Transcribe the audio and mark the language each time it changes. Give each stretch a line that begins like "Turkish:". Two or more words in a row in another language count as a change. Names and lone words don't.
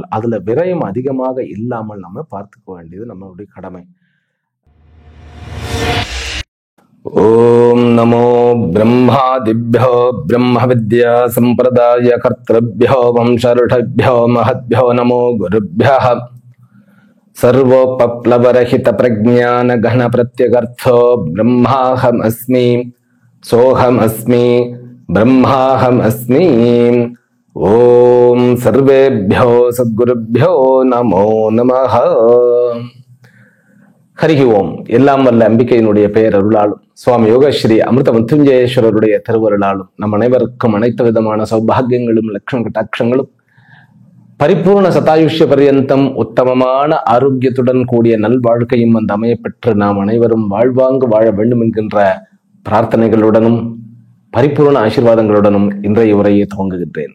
Tamil: அதுல விரயம் அதிகமாக இல்லாமல் நம்ம பார்த்துக்க வேண்டியது நம்மளுடைய கடமை.
Sanskrit: ओम् नमो ब्रह्मादिभ्यो ब्रह्म विद्या सम्प्रदाय कर्तृभ्यो वंशऋषभ्यो महद्यो नमो गुरुभ्यः. सर्वोपप्लवरहित प्रज्ञान घन प्रत्यगर्थो ब्रह्माहम अस्मि सोहम अस्मि ब्रह्माहम अस्मि. ओम सर्वेभ्यो सद्गुरुभ्यो नमो नमः. हरिः ओम्.
Tamil: எல்லாம் வல்ல அம்பிகையினுடைய பெயர் அருளாலும் சுவாமி யோகஸ்ரீ அமிர்த மிருத்யுஞ்சயேஸ்வரருடைய திருவருளாலும் நம் அனைவருக்கும் அனைத்து விதமான சௌபாகியங்களும் லட்சண கட்டாட்சங்களும் பரிபூர்ண சதாயுஷ்ய பர்யந்தம் உத்தமமான ஆரோக்கியத்துடன் கூடிய நல்வாழ்க்கையும் அமைய பெற்று நாம் அனைவரும் வாழ்வாங்கு வாழ வேண்டும் என்கின்ற பிரார்த்தனைகளுடனும் பரிபூர்ண ஆசீர்வாதங்களுடனும் இன்றைய உரையை துவங்குகின்றேன்.